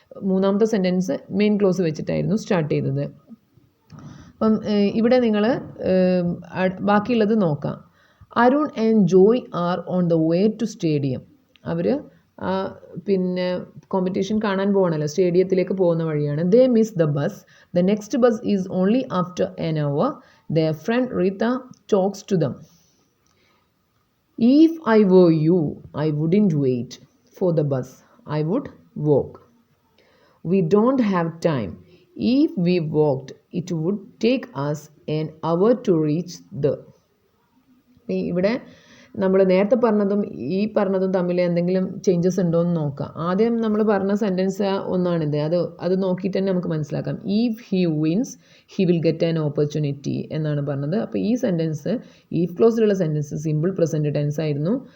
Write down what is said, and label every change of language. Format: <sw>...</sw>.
<ml>മൂന്നാമത്തെ sentence main clause വെച്ചിട്ടായിരുന്നു start ചെയ്തത്. അപ്പം ഇവിടെ നിങ്ങൾ ബാക്കിയുള്ളത് നോക്കാം.</ml> <en>Arun and Joy are on the way to stadium.</en> <ml>അവർ പിന്നെ കോമ്പറ്റീഷൻ കാണാൻ പോകണമല്ലോ, സ്റ്റേഡിയത്തിലേക്ക് പോകുന്ന വഴിയാണ്.</ml> <en>They miss the bus. The next bus is only after an hour. Their friend Rita talks to them. If I were you, I wouldn't wait for the bus. I would walk. We don't have time. If we walked, it would take us an hour to reach the.</en> <ml>ഇവിടെ നമ്മൾ നേരത്തെ പറഞ്ഞതും ഈ പറഞ്ഞതും തമ്മിൽ എന്തെങ്കിലും changes ഉണ്ടോ എന്ന് നോക്കാം. ആദ്യം നമ്മൾ പറഞ്ഞ സെൻറ്റൻസ് ഒന്നാണിത്. അത് നോക്കിയിട്ട് തന്നെ നമുക്ക് മനസ്സിലാക്കാം.</ml> <en>if he wins he will get an opportunity</en> <ml>എന്നാണ് പറഞ്ഞത്. അപ്പോൾ ഈ sentence if ക്ലോസിലുള്ള sentence simple present tense ആയിരുന്നു.</ml>